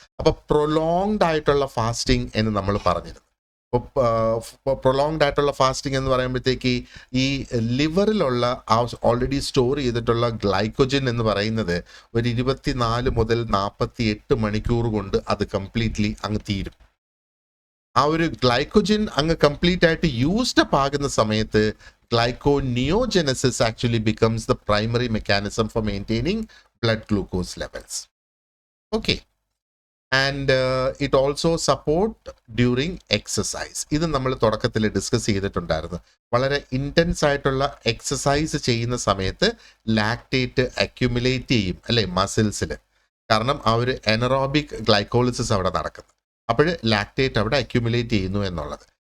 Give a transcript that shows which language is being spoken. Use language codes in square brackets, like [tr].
[ml] അപ്പോൾ പ്രൊലോങ്ഡ് ആയിട്ടുള്ള ഫാസ്റ്റിംഗ് എന്ന് നമ്മൾ പറഞ്ഞിരുന്നു. അപ്പോൾ പ്രൊലോങ്ഡ് ആയിട്ടുള്ള ഫാസ്റ്റിംഗ് എന്ന് പറയുമ്പോഴത്തേക്ക് ഈ ലിവറിലുള്ള ആ ഓൾറെഡി സ്റ്റോർ ചെയ്തിട്ടുള്ള ഗ്ലൈക്കോജൻ എന്ന് പറയുന്നത് ഒരു 24 മുതൽ 48 മണിക്കൂർ കൊണ്ട് അത് കംപ്ലീറ്റ്ലി അങ്ങ് തീരും. ആ ഒരു ഗ്ലൈക്കോജൻ അങ്ങ് കംപ്ലീറ്റ് ആയിട്ട് യൂസ്ഡ് അപ്പ് ആകുന്ന സമയത്ത് [en] glyconeogenesis actually becomes the primary mechanism for maintaining blood glucose levels. Okay, and it also support during exercise. [ml] ഇത് നമ്മൾ തുടക്കത്തിൽ ഡിസ്കസ് ചെയ്തിട്ടുണ്ടായിരുന്നു. വളരെ ഇൻറ്റൻസ് ആയിട്ടുള്ള എക്സസൈസ് ചെയ്യുന്ന സമയത്ത് ലാക്ടേറ്റ് അക്യുമുലേറ്റ് ചെയ്യും അല്ലേ മസിൽസിൽ. കാരണം ആ ഒരു എനറോബിക് ഗ്ലൈക്കോളിസിസ് അവിടെ നടക്കുന്നു. അപ്പോൾ ലാക്ടേറ്റ് അവിടെ അക്യുമുലേറ്റ് ചെയ്യുന്നു എന്നുള്ളത്.